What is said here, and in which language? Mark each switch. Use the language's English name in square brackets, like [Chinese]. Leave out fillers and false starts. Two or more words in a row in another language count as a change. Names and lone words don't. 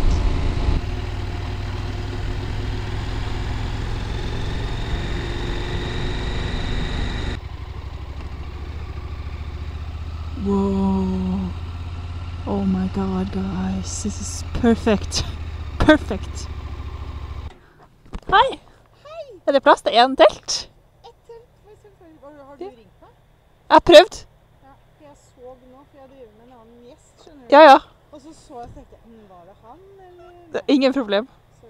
[English] Whoa. Oh my god, guys. This is perfect. Perfect. [Norwegian] Hei! Hei! Er det plass til en telt? Et telt? Har du ringt meg? Jeg har prøvd. Ja, for jeg så nå, for jeg driver med en annen gjest, skjønner du? Ja, ja. Og så jeg og tenkte, var det han, eller? Det er ingen problem.